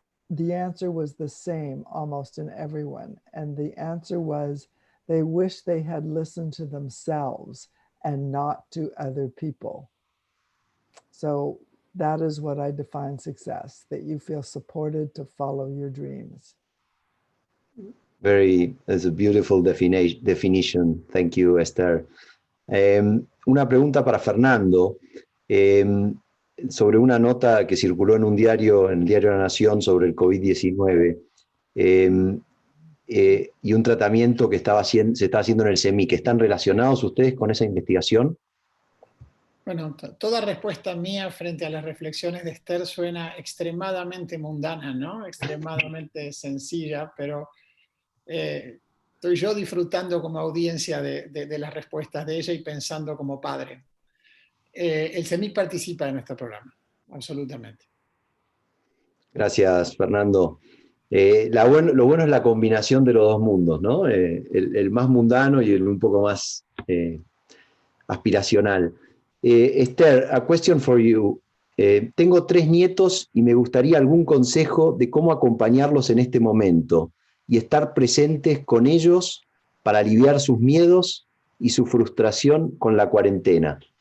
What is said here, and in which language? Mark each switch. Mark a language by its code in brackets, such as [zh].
[en] the answer was the same almost in everyone. And the answer was they wish they had listened to themselves and not to other people. So that is what I define success, that you feel supported to follow your dreams. That's a beautiful definition. Thank you, Esther. [es] Una pregunta para Fernando sobre una nota que circuló en un diario, en el diario La Nación, sobre el COVID-19 y un tratamiento que se está haciendo en el CEMIC. ¿Están relacionados ustedes con esa investigación? Bueno, toda respuesta mía frente a las reflexiones de Esther suena extremadamente mundana, ¿no? Extremadamente sencilla, pero estoy yo disfrutando como audiencia de las respuestas de ella y pensando como padre. El CEMIC participa en nuestro programa, absolutamente. Gracias, Fernando. Lo bueno es la combinación de los dos mundos, ¿no? El más mundano y el un poco más aspiracional. [en] Esther, a question for you. [es] Tengo 3 nietos y me gustaría algún consejo de cómo acompañarlos en este momento y estar presentes con ellos para aliviar sus miedos y su frustración con la cuarentena.